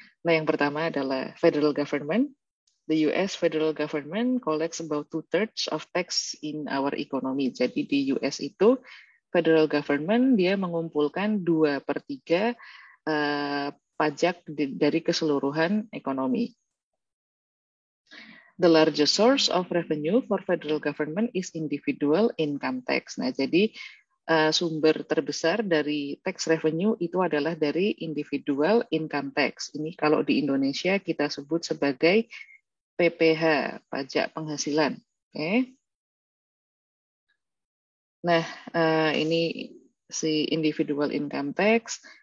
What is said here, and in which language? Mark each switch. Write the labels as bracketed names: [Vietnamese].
[Indonesian] Nah, yang pertama adalah federal government. [English] The US federal government collects about 2/3 of tax in our economy. [Indonesian] Jadi di US itu federal government dia mengumpulkan 2/3 pajak dari keseluruhan ekonomi. [English] The largest source of revenue for federal government is individual income tax. [Indonesian] Nah, jadi sumber terbesar dari tax revenue itu adalah dari individual income tax. Ini kalau di Indonesia kita sebut sebagai PPH, pajak penghasilan. Oke. Nah, ini si individual income tax.